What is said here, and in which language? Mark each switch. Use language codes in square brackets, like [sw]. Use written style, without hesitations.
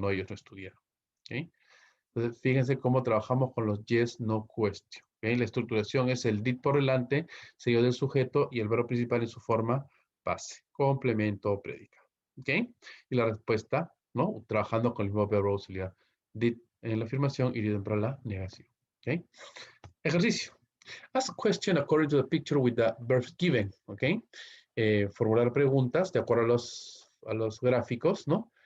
[es] No, ellos no estudiaron. ¿Ok? Entonces, fíjense cómo trabajamos con los yes, no question. La estructuración es el did por delante, seguido del sujeto y el verbo principal en su forma base, complemento o predicado. ¿Ok? Y la respuesta, ¿no? Trabajando con el mismo verbo auxiliar. Did en la afirmación y did para la negación. ¿Ok? Ejercicio. [en] Ask a question according to the picture with the verbs given. [es] ¿Ok? Formular preguntas de acuerdo a los gráficos, ¿no?